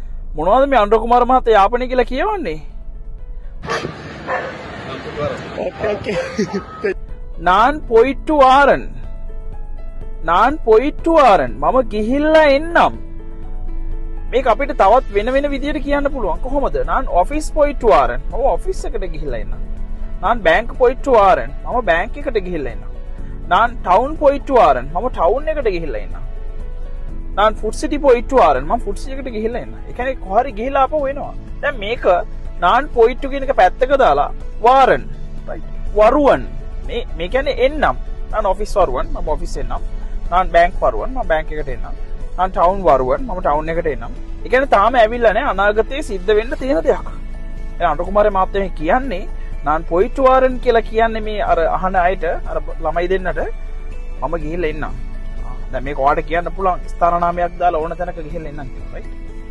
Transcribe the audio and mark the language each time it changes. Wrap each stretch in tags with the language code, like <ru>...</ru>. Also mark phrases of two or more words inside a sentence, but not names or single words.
<si>මොනවද මේ අනුර කුමාර මහත්තයා යාපනය කියලා කියවන්නේ?</si> <ta>நான் போயிட்டு வாரன். நான் போயிட்டு வாරන්.</ta> <si>මම ගිහිල්ලා එන්නම්. මේක අපිට තවත් වෙන විදියට කියන්න පුළුවන්. කොහොමද?</si> <ta>நான் ऑफिस போயிட்டு வாரன்.</ta> <si>මම ඔෆිස් එකට ගිහිල්ලා එන්නම්.</si> <ta>நான் பேங்க் போயிட்டு வாரன்.</ta> <si>මම බැංක් එකට ගිහිල්ලා එන්නම්.</si> <ta>நான் டவுன் போயிட்டு வாரன்.</ta> <si>මම ටවුන් එකට ගිහිල්ලා එන්නම්.</si> <ta>நான் ஃபுட் සිටි போயிட்டு வாரன்.</ta> <si>මම ෆුඩ් සිටි එකට ගිහිල්ලා එන්නම්. ඒ කියන්නේ කොහරි ගිහිල්ලා ආපහු එනවා. දැන් මේක</si> <ta>நான் போயிட்டு</ta> <si>කියන එක පැත්තක දාලා வாரன். right. වරුවන්. මේ කියන්නේ එන්නම්.</si> <ta>நான் ஆபீஸ் வருவன்.</ta> <si>මම ऑफिस එන්නම්.</si> <ta>நான் பேங்க் வருவன்.</ta> <si>මම බැංක් එකට එන්නම්.</si> <ta>நான் டவுன் வருவன்.</ta> <si>මම ටවුන් එකට එන්නම්. ඒ කියන්නේ තාම ඇවිල්ලා නැහැ අනාගතයේ සිද්ධ වෙන්න තියෙන දෙයක්. එහෙනම් අනුර කුමාර මහත්තයා කියන්නේ</si> <ta>நான் போயிட்டு வாரன்</ta> <si>කියලා කියන්නේ මේ අර අහන අයට අර ළමයි දෙන්නට මම ගිහිල්ලා එන්නම්. දැන් මේක ඔයාලට කියන්න පුළුවන් ස්ථාන නාමයක් දාලා ඕන තැනක ගිහිල්ලා එන්නම් කියලා. right.</si>